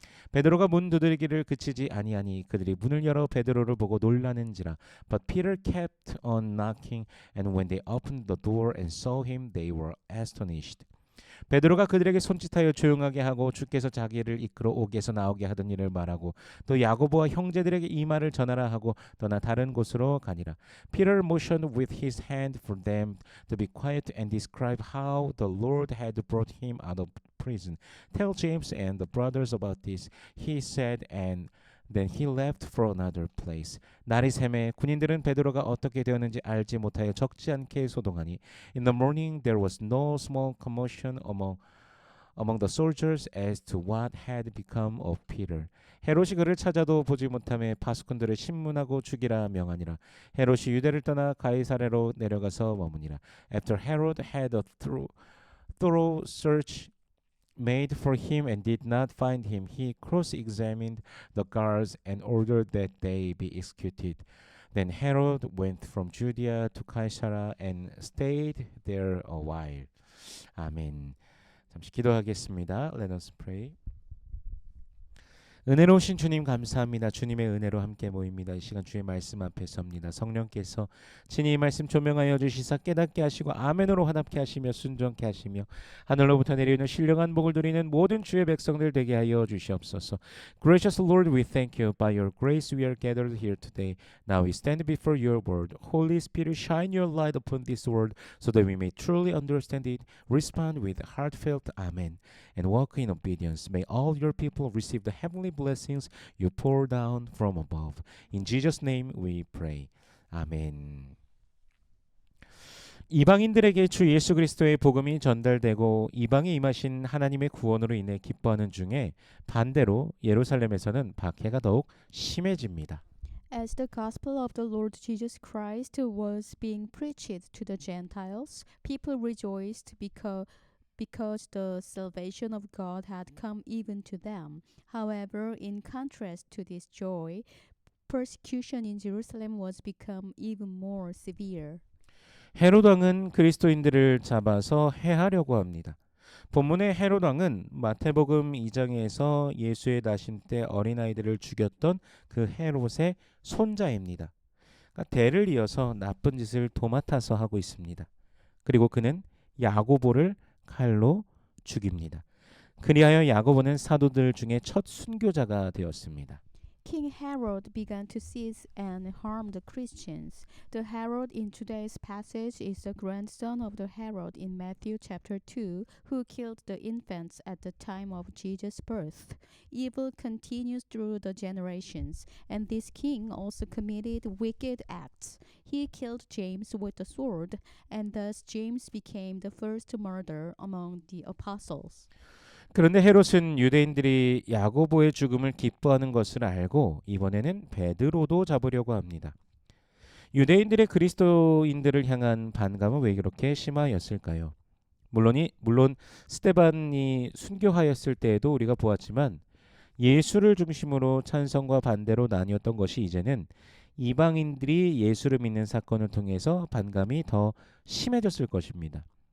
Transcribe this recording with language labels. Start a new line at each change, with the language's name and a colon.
Korean: 베드로가 문 두드리기를 그치지 아니하니 그들이 문을 열어 베드로를 보고 놀라는지라.
English: But Peter kept on knocking, and when they opened the door and saw him, they were astonished.
Korean: 베드로가 그들에게 손짓하여 조용하게 하고 주께서 자기를 이끌어 옥에서 나오게 하던 일을 말하고 또 야고보와 형제들에게 이 말을 전하라 하고 떠나 다른 곳으로 가니라.
English: Peter motioned with his hand for them to be quiet and described how the Lord had brought him out of prison. Tell James and the brothers about this, he said, and then he left for another place.
Korean: 날이 새매 군인들은 베드로가 어떻게 되었는지 알지 못하여 적지 않게 소동하니
English: In the morning there was no small commotion among the soldiers as to what had become of Peter.
Korean: 헤롯이 그를 찾아도 보지 못하며 파수꾼들을 신문하고 죽이라 명하니라. 헤롯이 유대를 떠나 가이사랴로 내려가서 머무니라.
English: After Herod had a thorough search made for him and did not find him, he cross-examined the guards and ordered that they be executed. Then Herod went from Judea to Caesarea and stayed there a while.
Korean: 아멘. 잠시 기도하겠습니다.
English: Let us pray.
Korean: 은혜로우신 주님 감사합니다. 주님의 은혜로 함께 모입니다. 이 시간 주의 말씀 앞에 섭니다. 성령께서 친히 이 말씀 조명하여 주시사 깨닫게 하시고 아멘으로 화답게 하시며 순종케 하시며 하늘로부터 내리는 신령한 복을 누리는 모든 주의 백성들 되게 하여 주시옵소서.
English: Gracious Lord, we thank you. By your grace we are gathered here today. Now we stand before your word. Holy Spirit, shine your light upon this word so that we may truly understand it, respond with heartfelt amen, and walk in obedience. May all your people receive the heavenly blessings you pour down from above. In Jesus' name we pray. 아멘.
Korean: 이방인들에게 주 예수 그리스도의 복음이 전달되고 이방에 임하신 하나님의 구원으로 인해 기뻐하는 중에 반대로 예루살렘에서는 박해가 더욱 심해집니다.
English: As the gospel of the Lord Jesus Christ was being preached to the Gentiles, people rejoiced because the salvation of God had come even to them. However, in contrast to this joy, persecution in Jerusalem was become even more severe.
Korean: 헤롯 왕은 그리스도인들을 잡아서 해하려고 합니다. 본문의 헤롯 왕은 마태복음 2장에서 예수의 나심 때 어린아이들을 죽였던 그 헤롯의 손자입니다. 그러니까 대를 이어서 나쁜 짓을 도맡아서 하고 있습니다. 그리고 그는 야고보를 칼로 죽입니다. 그리하여 야고보는 사도들 중에 첫 순교자가 되었습니다.
English: King Herod began to seize and harm the Christians. The Herod in today's passage is the grandson of the Herod in Matthew chapter 2, who killed the infants at the time of Jesus' birth. Evil continues through the generations, and this king also committed wicked acts. He killed James with a sword, and thus James became the first martyr among the apostles.
Korean: 그런데 헤롯은 유대인들이 야고보의 죽음을 기뻐하는 것을 알고 이번에는 베드로도 잡으려고 합니다. 유대인들의 그리스도인들을 향한 반감은 왜 그렇게 심하였을까요? 물론 스데반이 순교하였을 때에도 우리가 보았지만 예수를 중심으로 찬성과 반대로 나뉘었던 것이 이제는 이방인들이 예수를 믿는 사건을 통해서 반감이 더 심해졌을 것입니다.